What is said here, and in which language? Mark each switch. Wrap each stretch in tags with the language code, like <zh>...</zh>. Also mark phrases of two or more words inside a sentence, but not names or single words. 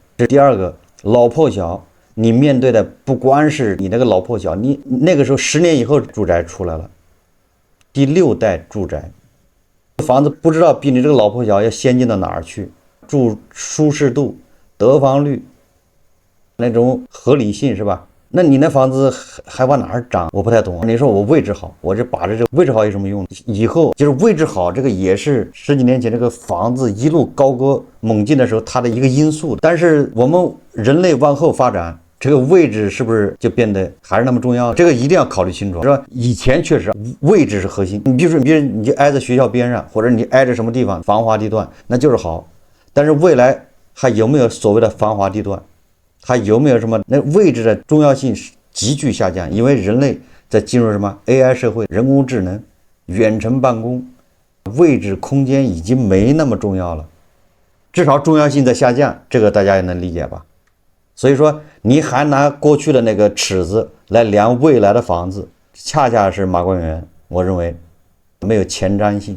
<zh>這第二個，老破小，你面對的不光是你那個老破小，你那個時候10年以後住宅出來了，第6代住宅，房子不知道比你這個老破小要先進到哪兒去，住舒適度、得房率，那種合理性是吧？那你那房子還往哪兒漲？我不太懂。你說我位置好，我这把着这个位置好有什麼用？以後就是位置好，這個也是10幾年前這個房子一路高歌猛進的時候它的一個因素。但是我們人類往後發展，這個位置是不是就變得還是那麼重要？這個一定要考慮清楚。是吧？以前確實位置是核心，你比如說你就挨着學校邊上，或者你挨着什麼地方繁華地段，那就是好。但是未來還有沒有所謂的繁華地段？它有沒有什麼那位置的重要性急劇下降？因為人類在進入什麼 AI 社會、人工智能、遠程辦公，位置空間已經沒那麼重要了，至少重要性在下降，這個大家也能理解吧？所以說你還拿過去的那個尺子來量未來的房子，恰恰是馬國元我認為沒有前瞻性。</zh>